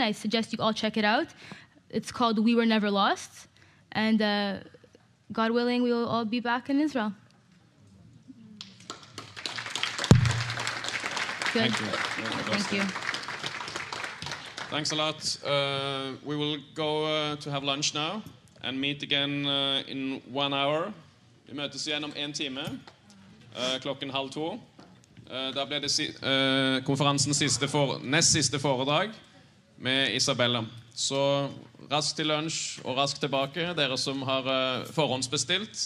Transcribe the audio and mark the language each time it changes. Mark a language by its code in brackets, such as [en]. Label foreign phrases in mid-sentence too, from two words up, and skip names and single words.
[en] I suggest you all check it out. It's called We Were Never Lost, and God willing, we will all be back in Israel. Good. Thank you. Thank you. Thanks a lot. We will go to have lunch now and meet again in 1 hour. [no] Vi møtes igjen om 1 time, klokken 1:30. Da ble det konferansens nest siste foredrag med Ysabella. Så raskt til lunsj og raskt tilbake, dere som har forhåndsbestilt.